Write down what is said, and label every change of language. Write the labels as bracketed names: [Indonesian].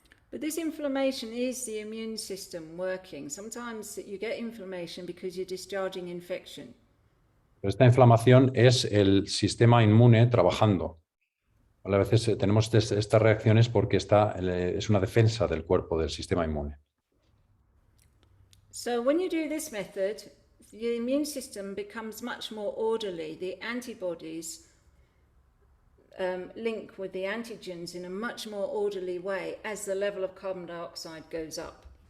[English] But this inflammation is the immune system working. Sometimes you get inflammation because you're discharging infection. [Spanish] Esta inflamación es el sistema inmune trabajando. A veces tenemos estas reacciones porque es una defensa del cuerpo, del sistema inmune. [English] So when you do this method, the immune system becomes much more orderly. The antibodies link with the antigens in a much more orderly way as the level of carbon dioxide goes up.